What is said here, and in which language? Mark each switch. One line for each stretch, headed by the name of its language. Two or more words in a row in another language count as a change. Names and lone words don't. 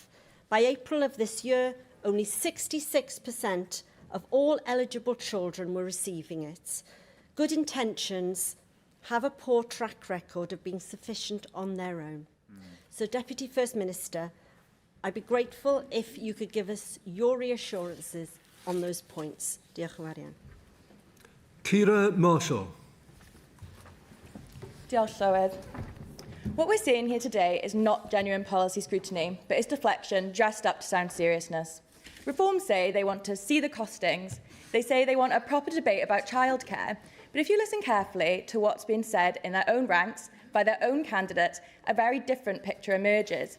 English: By April of this year, only 66% of all eligible children were receiving it. Good intentions have a poor track record of being sufficient on their own. So, Deputy First Minister, I'd be grateful if you could give us your reassurances on those points.
Welsh: Diolch yn fawr. Kira Marshall. Diolch, Llywydd.
English: What we're seeing here today is not genuine policy scrutiny, but it's deflection dressed up to sound seriousness. Reform say they want to see the costings, They say they want a proper debate about childcare. But if you listen carefully to what's been said in their own ranks by their own candidates, a very different picture emerges.